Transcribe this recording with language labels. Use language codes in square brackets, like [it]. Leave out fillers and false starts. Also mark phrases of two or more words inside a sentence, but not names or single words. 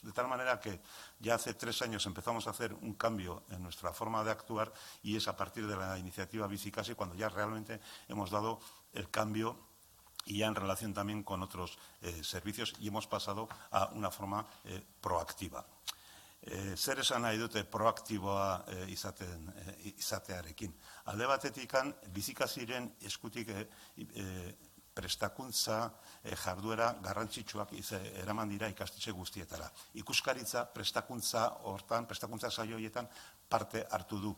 [es] De tal manera que ya hace 3 años empezamos a hacer un cambio en nuestra forma de actuar y es a partir de la iniciativa Bizikasi cuando ya realmente hemos dado el cambio y ya en relación también con otros servicios y hemos pasado a una forma proactiva. [eu] Zer esan nahi dute proaktiboa izatearekin. Alde batetikan, Bizikasiren eskutik prestakuntza jarduera garrantzitsuak eraman dira ikastetxe guztietara. Ikuskaritza prestakuntza hortan, prestakuntza saioietan parte hartu du.